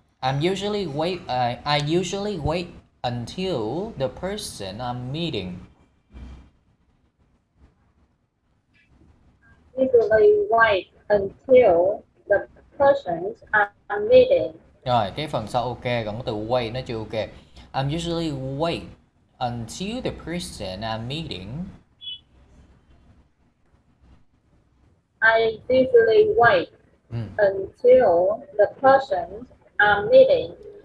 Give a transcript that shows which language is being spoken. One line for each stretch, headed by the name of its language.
English: I usually wait until the person I'm meeting. Usually wait until the persons I'm meeting.
Vietnamese: Rồi cái phần sau ok, còn cái từ wait nó chưa ok.
English: I'm usually wait until the person I'm meeting. I usually wait until the persons I'm meeting